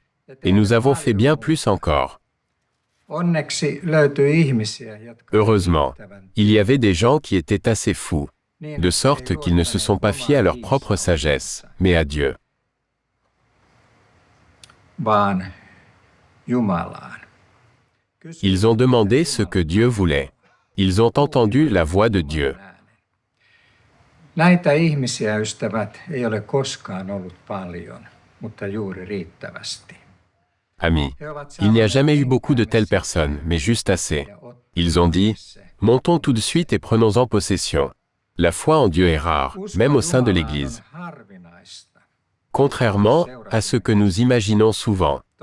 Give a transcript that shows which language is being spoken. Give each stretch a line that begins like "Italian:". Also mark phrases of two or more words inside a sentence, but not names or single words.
French: Et nous avons fait bien plus encore. Heureusement, il y avait des gens qui étaient assez fous, de sorte qu'ils ne se sont pas fiés à leur propre sagesse, mais à Dieu. Ils ont demandé ce que Dieu voulait. Ils ont entendu la voix de Dieu.
Finnish: Näitä ihmisiä, ystävät, ei ole koskaan ollut paljon, mutta juuri riittävästi.
French: Amis, il n'y a jamais eu beaucoup de telles personnes, mais juste assez. Ils ont dit, montons tout de suite et prenons-en possession. La foi en Dieu est rare, même au sein de l'Église. Contrairement à ce que nous imaginons souvent.